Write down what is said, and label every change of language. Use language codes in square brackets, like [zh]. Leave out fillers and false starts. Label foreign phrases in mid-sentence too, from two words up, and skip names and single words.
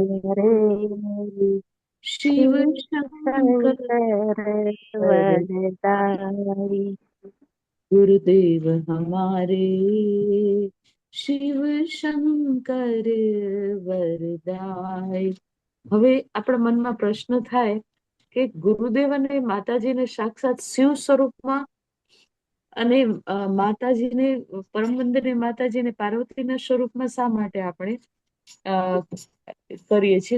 [hi] हमारे शिव शिव शंकर शंकर वरदाई। गुरुदेव हमारे शिव शंकर वरदाई. [gu] હવે આપણા મનમાં પ્રશ્ન થાય કે ગુરુદેવ અને માતાજીને સાક્ષાત શિવ સ્વરૂપમાં અને માતાજીને પરમ વંદનીય માતાજીને પાર્વતીના સ્વરૂપમાં શા માટે આપણે કરીએ છીએ?